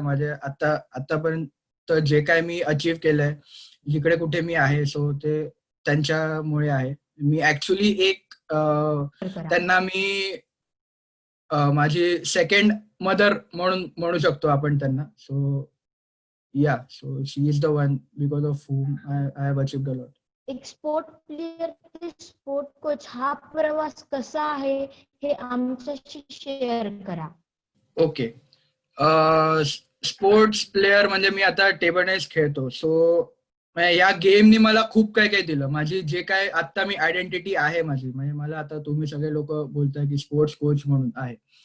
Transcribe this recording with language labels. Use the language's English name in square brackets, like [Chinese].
[Marathi] माझे आतापर्यंत जे काय मी अचीव्ह केलंय, जिकडे कुठे मी आहे, सो ते त्यांच्यामुळे आहे. मी ऍक्च्युली त्यांना मी माझी सेकंड मदर म्हणून म्हणू शकतो आपण त्यांना. So [English] yeah, so she is the one because of whom I have achieved a lot. [Marathi] एक स्पोर्ट प्लेअर ते स्पोर्ट कोच हा प्रवास कसा आहे हे आमच्याशी शेअर करा. ओके, स्पोर्ट्स प्लेअर म्हणजे मी आता टेबल टेनिस खेळतो. सो या गेमनी मला खूप काय काय दिलं. माझी जे काय आता मी आयडेंटिटी आहे माझी, म्हणजे मला आता तुम्ही सगळे लोक बोलताय की स्पोर्ट्स कोच म्हणून आहे.